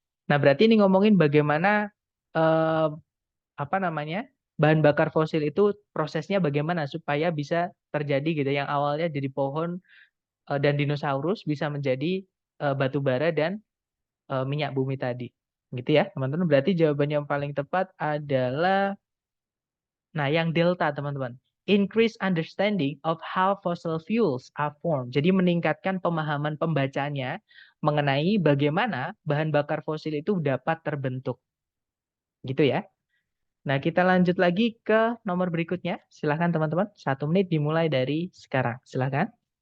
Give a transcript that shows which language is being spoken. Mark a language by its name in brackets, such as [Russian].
[Indonesian] Nah, berarti ini ngomongin bagaimana eh, apa namanya bahan bakar fosil itu prosesnya bagaimana supaya bisa terjadi gitu, yang awalnya jadi pohon dan dinosaurus bisa menjadi batu bara dan minyak bumi tadi. Gitu ya, teman-teman. Berarti jawabannya yang paling tepat adalah nah, yang delta, teman-teman. [English] Increase understanding of how fossil fuels are formed. [Indonesian] Jadi meningkatkan pemahaman pembacanya mengenai bagaimana bahan bakar fosil itu dapat terbentuk. Gitu ya. Nah, kita lanjut lagi ke nomor berikutnya. Silahkan teman-teman. 1 menit dimulai dari sekarang. Silahkan.